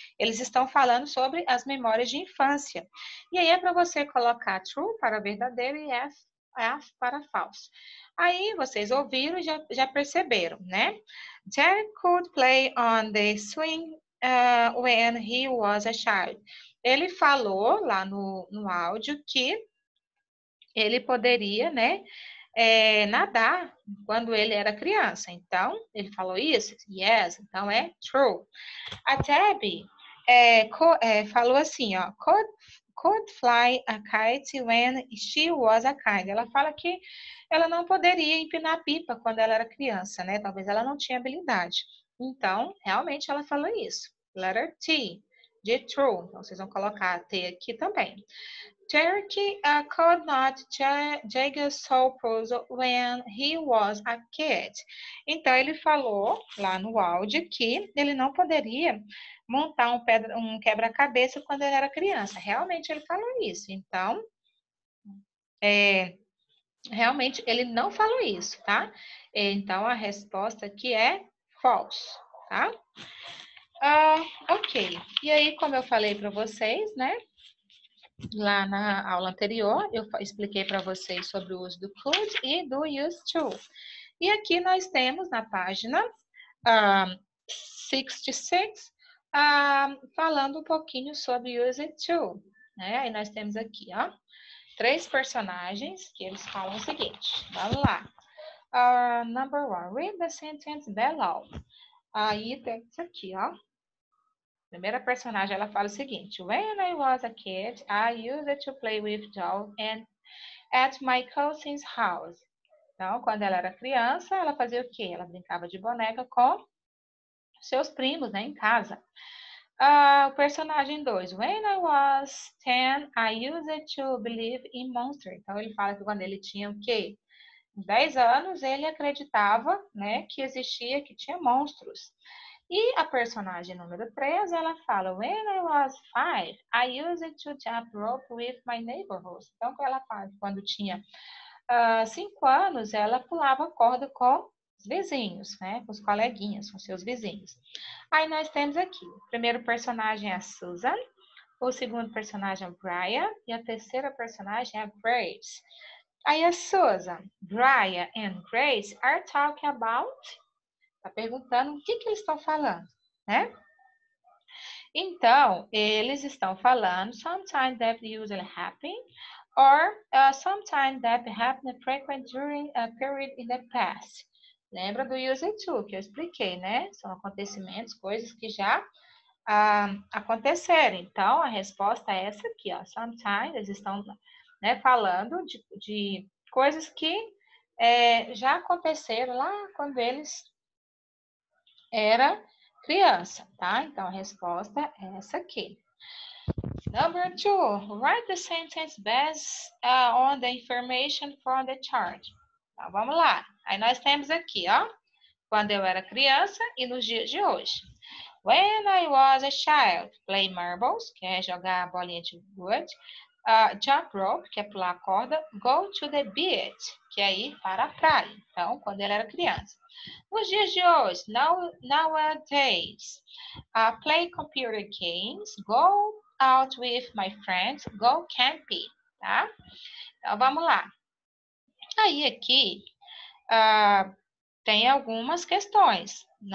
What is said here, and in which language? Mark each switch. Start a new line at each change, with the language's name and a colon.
Portuguese: Eles estão falando sobre as memórias de infância. E aí é para você colocar true para verdadeiro e F para falso. Aí vocês ouviram e já perceberam, né?
English: Derek could play on the swing when he was a child.
Portuguese: Ele falou lá no áudio que ele poderia, né, nadar quando ele era criança. Então, ele falou isso? Yes, então é true. A Debbie falou assim, ó,
English: could fly a kite when she was a kid.
Portuguese: Ela fala que ela não poderia empinar pipa quando ela era criança, né? Talvez ela não tinha habilidade. Então, realmente ela falou isso.
English: Letter T,
Portuguese: de true. Então, vocês vão colocar a T aqui também.
English: Turkey could not jigsaw puzzle when he was a kid.
Portuguese: Então, ele falou lá no áudio que ele não poderia montar um quebra-cabeça quando ele era criança. Realmente, ele falou isso. Então, realmente, ele não falou isso, tá? Então, a resposta aqui é false, tá? Ok. E aí, como eu falei para vocês, né? Lá na aula anterior, eu expliquei para vocês sobre o uso do could e do used to. E aqui nós temos na página 66, falando um pouquinho sobre used to. Né? Aí nós temos aqui, ó, 3 personagens que eles falam o seguinte. Vamos lá.
English: Number 1, read the sentence below.
Portuguese: Aí tem isso aqui, ó. Primeira personagem, ela fala o seguinte.
English: When I was a kid, I used to play with dolls and at my cousin's house.
Portuguese: Então, quando ela era criança, ela fazia o quê? Ela brincava de boneca com seus primos, né, em casa. O personagem 2.
English: When I was 10, I used to believe in monsters.
Portuguese: Então, ele fala que quando ele tinha o quê? 10 anos, ele acreditava, né, que existia, que tinha monstros. E a personagem número 3, ela fala,
English: when I was 5, I used to jump rope with my neighborhood.
Portuguese: Então, ela fala que quando tinha 5 anos, ela pulava corda com os vizinhos, né? Com os coleguinhas, com seus vizinhos. Aí nós temos aqui, o primeiro personagem é a Susan, o segundo personagem é o Brian e a terceira personagem é a Grace.
English: Aí a Susan, Brian and Grace are talking about...
Portuguese: Está perguntando o que eles estão falando, né? Então, eles estão falando
English: sometimes that usually happen or sometimes that happen frequent during a period in the past.
Portuguese: Lembra do used to, que eu expliquei, né? São acontecimentos, coisas que já aconteceram. Então, a resposta é essa aqui, ó. Sometimes, eles estão, né, falando de coisas que já aconteceram lá quando eles era criança, tá? Então, a resposta é essa aqui.
English: Number 2, write the sentence based on the information from the chart.
Portuguese: Então, vamos lá. Aí nós temos aqui, ó, quando eu era criança e nos dias de hoje.
English: When I was a child, play marbles,
Portuguese: que é jogar bolinha de gude,
English: jump rope,
Portuguese: que é pular a corda,
English: go to the beach,
Portuguese: que é ir para a praia. Então, quando ele era criança. Nos dias de hoje,
English: nowadays, play computer games, go out with my friends, go camping, tá?
Portuguese: Então, vamos lá. Aí, aqui, tem algumas questões.